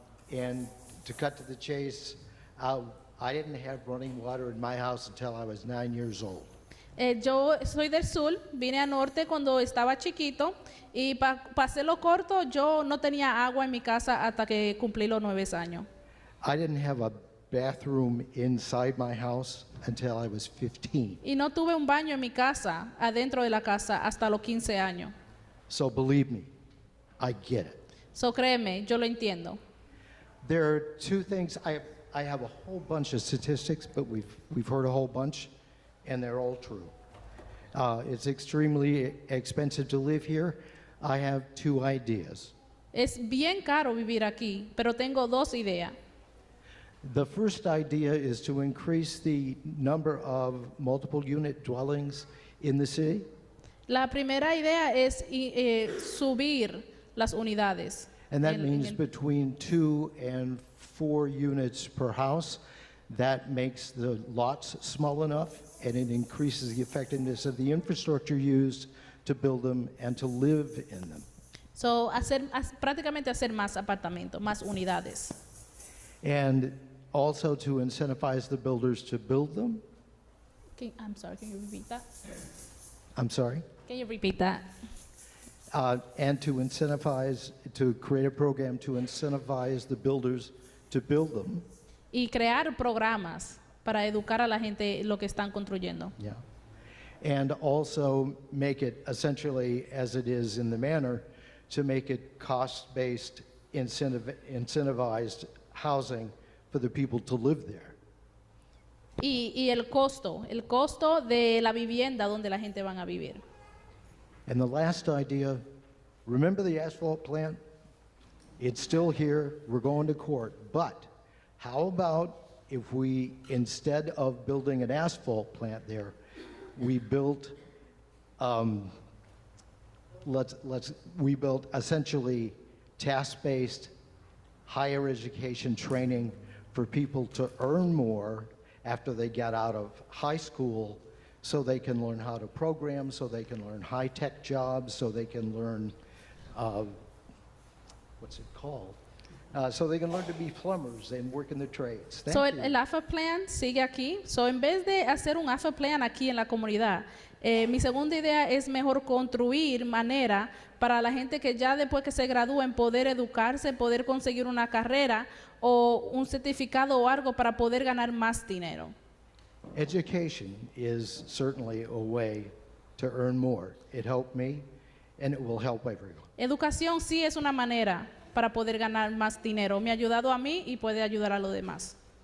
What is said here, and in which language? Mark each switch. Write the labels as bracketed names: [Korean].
[English] And to cut to the chase, I didn't have running water in my house until I was 9 years old. [Spanish] Yo soy del sur, vine a norte cuando estaba chiquito y pasé lo corto, yo no tenía agua en mi casa hasta que cumplí los 9 años. [English] I didn't have a bathroom inside my house until I was 15. [Spanish] Y no tuve un baño en mi casa, adentro de la casa, hasta los 15 años. [English] So believe me, I get it. [Spanish] So créeme, yo lo entiendo. [English] There are two things. I have a whole bunch of statistics, but we've heard a whole bunch, and they're all true. It's extremely expensive to live here. I have 2 ideas. [Spanish] Es bien caro vivir aquí, pero tengo 2 ideas. [English] The first idea is to increase the number of multiple unit dwellings in the city. [Spanish] La primera idea es subir las unidades. [English] And that means between 2 and 4 units per house. That makes the lots small enough, and it increases the effectiveness of the infrastructure used to build them and to live in them. [Spanish] So, prácticamente hacer más apartamentos, más unidades. [English] And also to incentivize the builders to build them. I'm sorry, can you repeat that? I'm sorry? Can you repeat that? and to create a program to incentivize the builders to build them. [Spanish] Y crear programas para educar a la gente lo que están construyendo. [English] Yeah. And also make it essentially, as it is in the manor, to make it cost-based, incentivized housing for the people to live there. [Spanish] Y el costo de la vivienda donde la gente van a vivir. [English] And the last idea, remember the asphalt plant? It's still here, we're going to court, but how about if we, instead of building an asphalt plant there, we built, we built essentially task-based higher education training for people to earn more after they get out of high school, so they can learn how to program, so they can learn high-tech jobs, so they can learn, what's it called? So they can learn to be plumbers and work in the trades. Thank you. [Spanish] El AFA Plan sigue aquí. So, en vez de hacer un AFA Plan aquí en la comunidad, mi segunda idea es mejor construir manera para la gente que ya después que se gradúen poder educarse, poder conseguir una carrera o un certificado o algo para poder ganar más dinero. [English] Education is certainly a way to earn more. It helped me, and it will help everyone. [Spanish] Educación sí es una manera para poder ganar más dinero. Me ha ayudado a mí y puede ayudar a los demás.